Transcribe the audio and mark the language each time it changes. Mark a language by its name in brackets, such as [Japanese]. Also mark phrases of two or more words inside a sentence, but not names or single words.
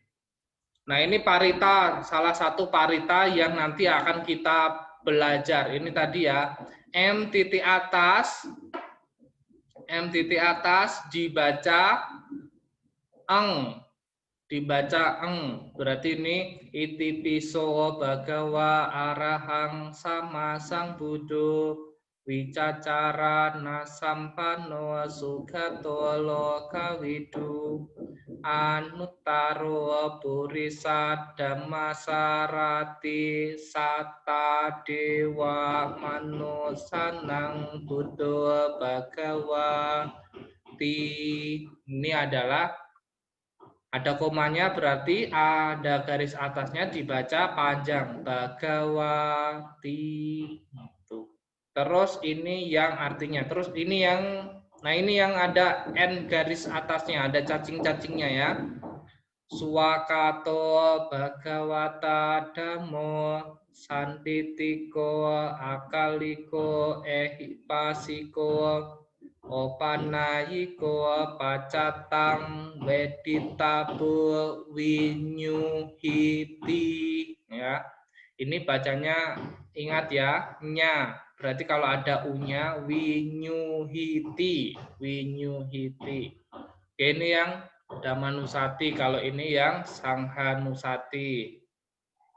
[Indonesian] Nah, ini parita, salah satu parita yang nanti akan kita belajar. Ini tadi ya, M titik atas dibaca eng. Berarti ini [Pali] iti piso bagawa arahang sama sang buddho wicacara nasampano sugatolo kawidu anuttaro purisa dhammasarati sata dewa manusanang buddho bagawa ti. [Indonesian] Ini adalah ada komanya, berarti ada garis atasnya dibaca panjang Bhagawati. Terus ini yang artinya. Terus ini yang, nah ini yang ada N garis atasnya, ada cacing-cacingnya ya. [Pali] Swakato Bhagawata Dhammo Sanditiko Akaliko Ehipasiko Opanayiko Pacatang Weditabu Winyuhiti. [Indonesian] Ya, ini bacanya ingat ya, nya. Berarti kalau ada u-nya Winyuhiti. Oke, ini yang Damanusati, kalau ini yang Sanghanusati.